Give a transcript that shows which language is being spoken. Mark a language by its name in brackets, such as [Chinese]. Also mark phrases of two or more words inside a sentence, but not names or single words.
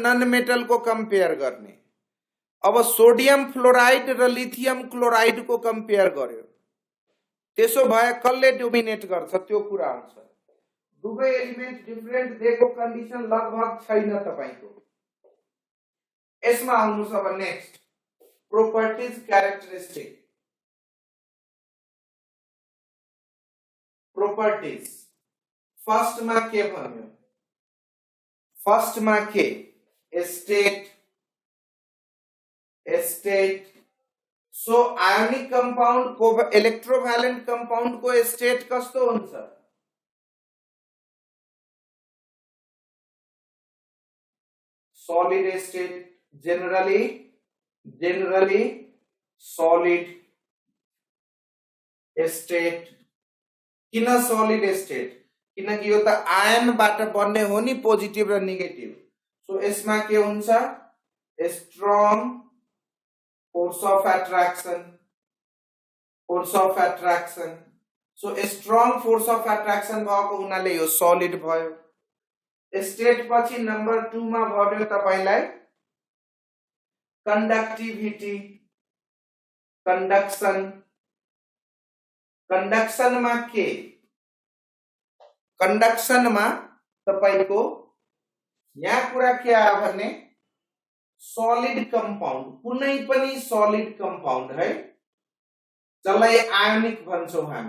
[English] non metal [Nepali] को कंपेयर गर्ने अब [English] sodium fluoride [Nepali] र [English] lithium chloride [Nepali] को कंपेयर गर्यो त्यसो भए कसले डोमिनेट गर्छ त्यो कुरा आउँछ दुवै [English] element different [Nepali] दिएको कन्डिसन लगभग छैन तपाईको यसमा आउनुस् अब [English] next properties characteristic properties first [Nepali] मा के भन्यो फर्स्ट मा के स्टेट [English] so ionic compound [Nepali] को [English] electrovalent compound [Nepali] को स्टेट कस्तो हुन्छ [English] solid state generally solid state. [Nepali] किन [English] solid state? [Nepali] किनकि यो त आयन बाट बन्ने हो नि पोजिटिभ र नेगेटिभ. सो यसमा के हुन्छ? [English] strong force of attraction. Force of attraction. So a strong force of attraction [Nepali] भएको हुनाले यो [English] solid भयो. [Nepali] स्टेट पछि नम्बर 2 मा भन्यो तपाईलाई [English] conductivity, conduction. [Nepali] conduction मा के? conduction मा तपाईको यहाँ कुरा के आयो भने [English] solid compound, [Nepali] कुनै पनि [English] solid compound [Nepali] है, जसलाई आयोनिक भन्छौं हामी.